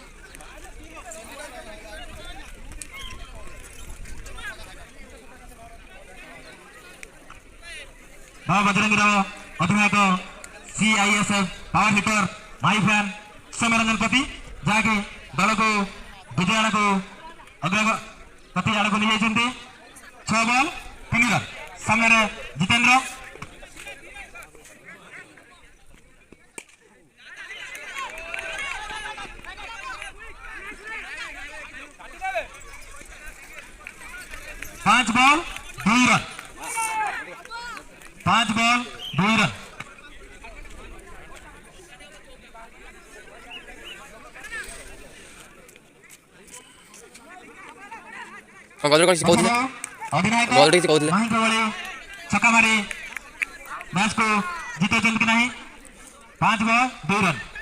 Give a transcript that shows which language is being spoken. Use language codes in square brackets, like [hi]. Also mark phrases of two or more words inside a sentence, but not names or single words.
[or] ବଜରଙ୍ଗୀର ଅଧିନାୟକ CISF [en] power hitter [or] ମାଇ ଫ୍ୟାନ୍ ସୌମ୍ୟ ରଞ୍ଜନ ପ୍ରତି ଯାହାକି ଦଳକୁ ବିଜୟ ଆଡ଼କୁ ଅଗ୍ରଗତି ଆଡ଼କୁ ନେଇଯାଇଛନ୍ତି 6 ବଲ୍ 3 ରନ୍ ସାମ୍ନାରେ ଜିତେନ୍ଦ୍ର [hi] पांच बॉल 2 रन 5 बॉल 2 रन छक्का मारी मैच को जीते कि नहीं 5 बॉल 2 रन